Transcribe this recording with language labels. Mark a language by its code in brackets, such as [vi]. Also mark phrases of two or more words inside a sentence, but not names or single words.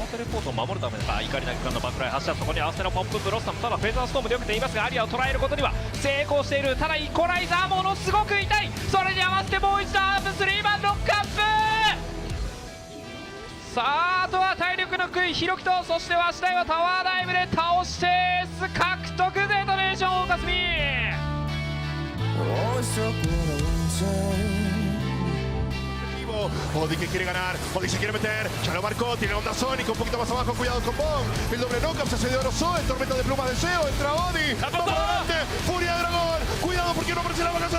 [ja] コートを守るために怒り投げからのバックライン発射、そこに合わせのポンプブロッサム、ただフェザーストームでよくていますがアリアを捉えることには成功している。ただイコライザーものすごく痛い。それに合わせてもう一度アーム3番ロックアップ。さああとは体力の低いひろきと、そしてわしだいはタワーダイブで倒してエース獲得。デトネーションオーカスミ [es] Odi que quiere ganar, Odi se quiere meter, ya lo marcó, tiene onda Sonic, un poquito más abajo, cuidado con Bong, el doble knockup se cedió a los Zoe, tormenta de plumas de Seo, entra Odi, vamos adelante, furia de dragón, cuidado porque no aparece la vaca